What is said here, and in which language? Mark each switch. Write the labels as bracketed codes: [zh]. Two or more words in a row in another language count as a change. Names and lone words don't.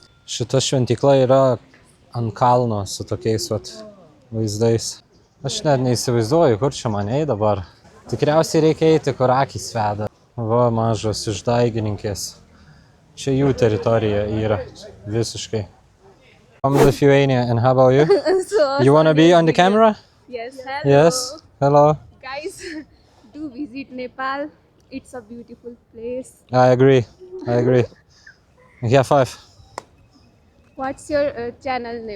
[lt] Šita šventykla yra ant kalno su tokiais vaizdais. Aš net neįsivaizduoju, kur čia man eiti dabar. Tikriausiai reikia eiti, kur akys veda. Va, mažos išdaigininkės. Čia jų teritorija yra visiškai. [en] I'm Lithuania, and how about you? You wanna be on the camera? Yes, hello. Yes, hello. Guys, do visit Nepal. It's a beautiful place. I agree. Yeah, 5. What's your channel name?